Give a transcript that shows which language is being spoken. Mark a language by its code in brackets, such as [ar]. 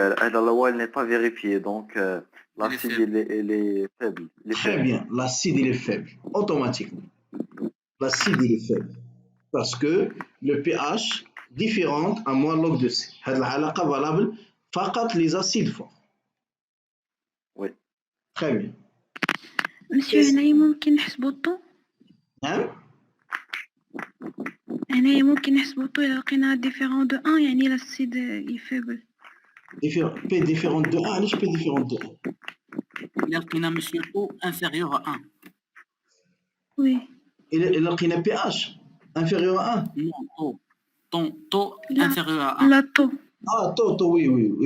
[fr] La loi n'est pas vérifiée, donc l'acide il est faible. Très bien, l'acide il est faible, automatiquement. L'acide il est faible. Parce que le pH différent à moins log de C. [ar] هذه العلاقة [fr] valable فقط les acides forts. Oui. Très bien. [ar] مسيو هنايا ممكن نحسبو الطو؟ [fr] Hein? [ar] هنايا ممكن نحسبو الطو إلا لقينا ديفيرون دو 1 يعني لاسيد إي فيبل. [fr] P différent de 1, [ar] علاش [fr] P différent de 1 [ar] إلا لقينا مسيو طو انفيريور à 1. وي. إلا لقينا [fr] pH inférieur à 1. Non, طو [ar] لا. [fr] انفيريور à 1. [ar] لا طو. [fr] Ah, taux, oui, oui.